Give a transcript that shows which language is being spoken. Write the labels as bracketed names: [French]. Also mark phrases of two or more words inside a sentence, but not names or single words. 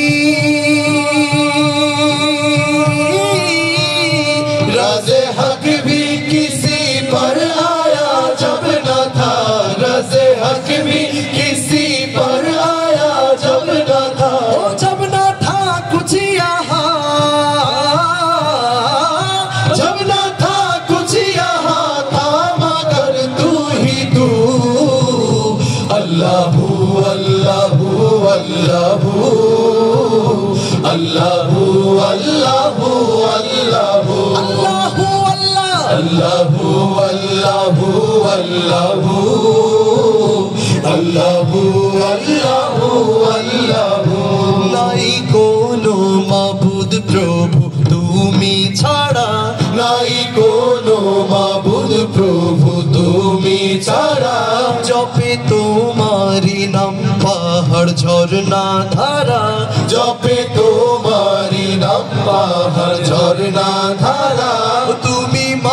[Urdu] راز حق بھی کسی پر آیا جب نہ تھا راز حق بھی کسی پر آیا جب نہ تھا جب نہ تھا کچھ یہاں جب نہ تھا کچھ یہاں تھا مگر تو ہی تو اللہ اللہ اللہ اللہ اللہ اللہ اللہ اللہ اللہ اللہ اللہ [Bangla] اللہ নাই কোনো মাবুদ প্রভু তুমি ছাড়া নাই কোনো মাবুদ প্রভু তুমি ছাড়া জপে তোমারি নাম পাহাড় ঝরনা ধারা জপে তোমারি নাম পাহাড় ঝরনা ধারা তুমি